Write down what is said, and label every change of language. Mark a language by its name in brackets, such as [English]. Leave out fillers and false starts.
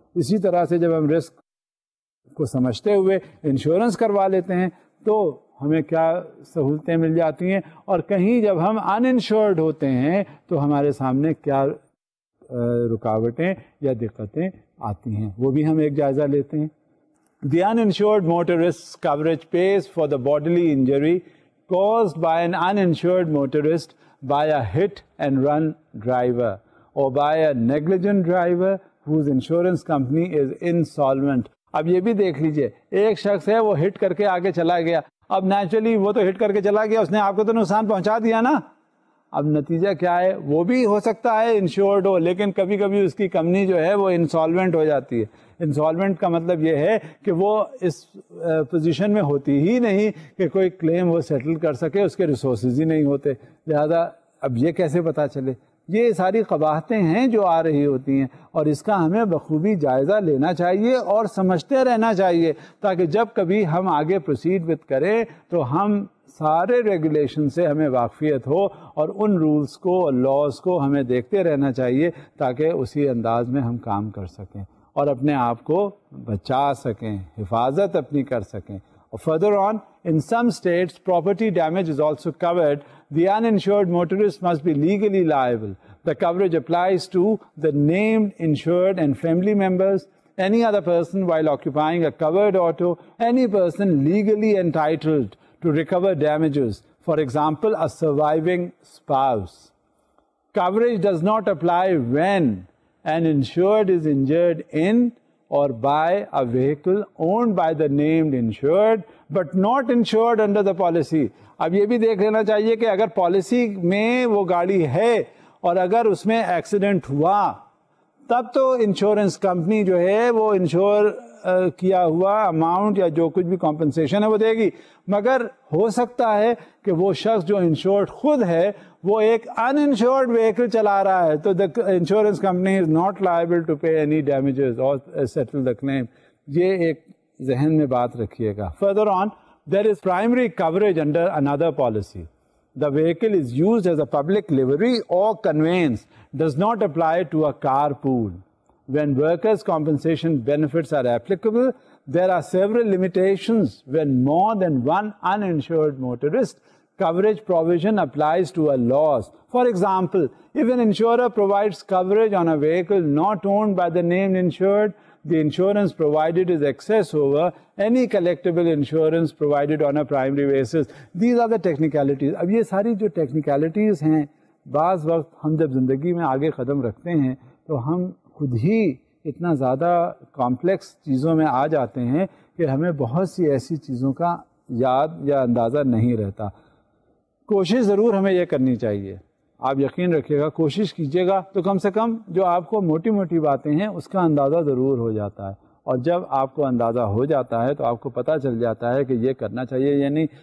[Urdu] اسی طرح سے جب ہم رسک کو سمجھتے ہوئے انشورنس کروا لیتے ہیں تو ہمیں کیا سہولتیں مل جاتی ہیں, اور کہیں جب ہم ان انشورڈ ہوتے ہیں تو ہمارے سامنے کیا رکاوٹیں یا دقتیں آتی ہیں, وہ بھی ہم ایک جائزہ لیتے ہیں. [English] The uninsured motorist's coverage pays for the bodily injury caused by an uninsured motorist by a hit and run driver or by a negligent driver whose insurance company is insolvent. [Urdu] اب یہ بھی دیکھ لیجئے, ایک شخص ہے وہ ہٹ کر کے آگے چلا گیا, اب نیچرلی وہ تو ہٹ کر کے چلا گیا, اس نے آپ کو تو نقصان پہنچا دیا نا. اب نتیجہ کیا ہے, وہ بھی ہو سکتا ہے انشورڈ ہو, لیکن کبھی کبھی اس کی کمپنی جو ہے وہ انسالوینٹ ہو جاتی ہے. انسالوینٹ کا مطلب یہ ہے کہ وہ اس پوزیشن میں ہوتی ہی نہیں کہ کوئی کلیم وہ سیٹل کر سکے, اس کے ریسورسز ہی نہیں ہوتے. لہذا اب یہ کیسے پتہ چلے؟ یہ ساری قباحتیں ہیں جو آ رہی ہوتی ہیں, اور اس کا ہمیں بخوبی جائزہ لینا چاہیے اور سمجھتے رہنا چاہیے, تاکہ جب کبھی ہم آگے پروسیڈ وتھ کریں تو ہم سارے ریگولیشن سے ہمیں واقفیت ہو, اور ان رولز کو اور لاز کو ہمیں دیکھتے رہنا چاہیے تاکہ اسی انداز میں ہم کام کر سکیں اور اپنے آپ کو بچا سکیں, حفاظت اپنی کر سکیں. [English] اور further on, in some states, property damage is also covered. The uninsured motorist must be legally liable. The coverage applies to the named insured and family members, any other person while occupying a covered auto, any person legally entitled to recover damages, for example, a surviving spouse. Coverage does not apply when an insured is injured in or by a vehicle owned by the named insured but not insured under the policy. [Urdu] اب یہ بھی دیکھ لینا چاہیے کہ اگر policy میں وہ گاڑی ہے اور اگر اس میں ایکسیڈنٹ ہوا تب تو انشورنس کمپنی جو ہے وہ انشور کیا ہوا اماؤنٹ یا جو کچھ بھی کمپنسیشن ہے وہ دے گی, مگر ہو سکتا ہے کہ وہ شخص جو انشورڈ خود ہے وہ ایک ان انشورڈ وہیکل چلا رہا ہے, تو insurance company [English] Is not liable to pay any damages اور settle the claim. [Urdu] یہ ایک ذہن میں بات رکھیے گا. [English] Further on, there is primary coverage under another policy. The vehicle is used as a public livery or conveyance, does not apply to a carpool. When workers' compensation benefits are applicable, there are several limitations when more than one uninsured motorist. Coverage provision applies to a loss. For example, if an insurer provides coverage on a vehicle not owned by the named insured, the insurance provided is excess over any collectible insurance provided on a primary basis. These are the technicalities. [Urdu] اب یہ ساری جو technicalities ہیں, بعض وقت ہم جب زندگی میں آگے قدم رکھتے ہیں تو ہم خود ہی اتنا زیادہ کمپلیکس چیزوں میں آ جاتے ہیں کہ ہمیں بہت سی ایسی چیزوں کا یاد یا اندازہ نہیں رہتا. کوشش ضرور ہمیں یہ کرنی چاہیے, آپ یقین رکھیے گا, کوشش کیجیے گا تو کم سے کم جو آپ کو موٹی موٹی باتیں ہیں اس کا اندازہ ضرور ہو جاتا ہے, اور جب آپ کو اندازہ ہو جاتا ہے تو آپ کو پتہ چل جاتا ہے کہ یہ کرنا چاہیے یا نہیں.